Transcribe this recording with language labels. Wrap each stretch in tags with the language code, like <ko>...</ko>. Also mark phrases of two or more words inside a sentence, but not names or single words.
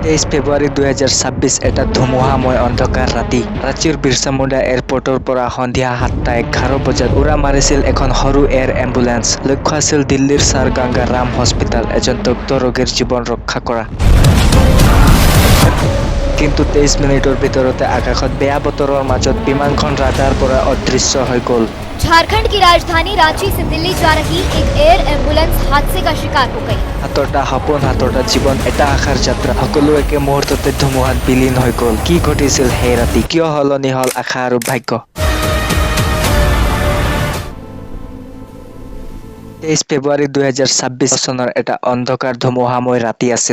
<as>23 ফেব্ৰুৱাৰী 2026 এটা ধুমুহাময় অন্ধকাৰ ৰাতি ৰাঁচীৰ বিৰছা মুণ্ডা এয়াৰপৰ্টৰ পৰা সন্ধিয়া 7:11 বজাত উৰা মাৰিছিল এখন সৰু</as> <en>air ambulance.</en> <as>লক্ষ্য আছিল দিল্লীৰ ছাৰ গংগা ৰাম হস্পিতাল, এজন দগ্ধ ৰোগীৰ জীৱন ৰক্ষা কৰা। কিন্তু 23 মিনিটৰ ভিতৰতে আকাশত বেয়া বতৰৰ মাজত বিমানখন ৰাডাৰ পৰা অদৃশ্য হৈ গ'ল।</as> <hi>झारखंड की राजधानी रांची से दिल्ली जा रही एक</hi> <en>air ambulance</en> <hi>हादसे का शिकार हो गई।</hi> <as>হাতটা সপোন, হাতটা জীৱন, এটা আশাৰ যাত্ৰা, সকলো একে মুহূৰ্ততে ধুমুহাত বিলীন হৈ গ'ল। কি ঘটিছিল সেই ৰাতি? কিয় সলনি হ'ল আশা আৰু ভাগ্য? 23 ফেব্ৰুৱাৰী 2026 চনৰ এটা অন্ধকাৰ ধুমুহাময় ৰাতি আছিল।</as>